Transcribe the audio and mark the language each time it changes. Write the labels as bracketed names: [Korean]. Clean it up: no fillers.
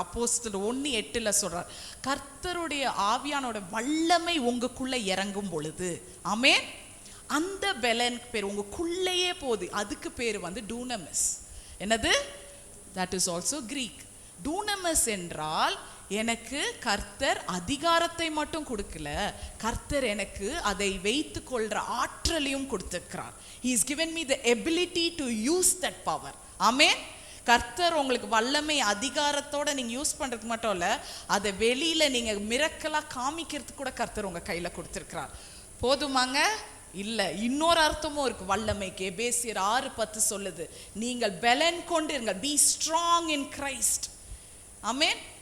[Tamil] அப்போஸ்தலர் 1:8 சொல்றார், கர்த்தருடைய ஆவியானோட வல்லமை உங்களுக்குள்ள இறங்கும் பொழுது, ஆமென், அந்த பலன் பேர் உங்களுக்குள்ளேயே போகுது. அதுக்கு பேர் டூனமஸ். என்னது? [English] that is also Greek. [Tamil] டூனமஸ் என்றால் எனக்கு கர்த்தர் அதிகாரத்தை மட்டும் கொடுக்கல, கர்த்தர் எனக்கு அதை வைத்து கொள்ற ஆற்றலையும் கொடுத்திருக்கிறார். [English] he has given me the ability to use that power. [Tamil] ஆமென். கர்த்தர் உங்களுக்கு வல்லமை அதிகாரத்தோட நீங்க யூஸ் பண்றதுக்கு மட்டும் இல்ல, அதை வெளியில நீங்க மிரக்கலா காமிக்கிறதுக்கு கூட கர்த்தர் உங்க கையில கொடுத்திருக்கிறார். போதுமாங்க? இல்ல, இன்னொரு அர்த்தமும் இருக்கு வல்லமைக்கு. எபேசியர் 6:10 சொல்லுது, நீங்கள் பலன் கொண்டு இருங்கள், [English] be strong in Christ. [Tamil] Amen.